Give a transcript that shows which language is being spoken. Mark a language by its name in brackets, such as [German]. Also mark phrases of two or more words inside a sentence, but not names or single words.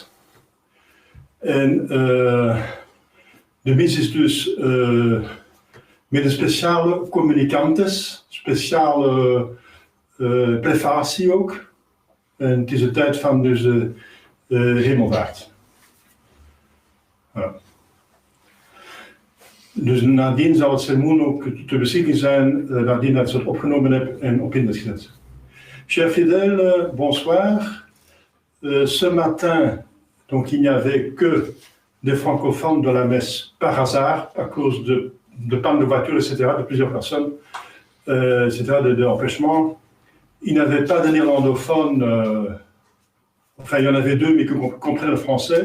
[Dutch] En de mis is dus met een speciale communicantes, speciale prefatie ook. En het is de tijd van dus de Hemelvaart. Ja. Dus nadien zal het sermoen ook ter beschikking zijn, nadien dat ik het opgenomen heb en op internet gezet. [French] Chers fidèles, bonsoir. Ce matin, donc il n'y avait que des francophones de la messe par hasard, à cause de panne de voiture, etc., de plusieurs personnes, etc., d'empêchement. Il n'y avait pas de néerlandophones, enfin il y en avait 2, mais qui comprenaient le français.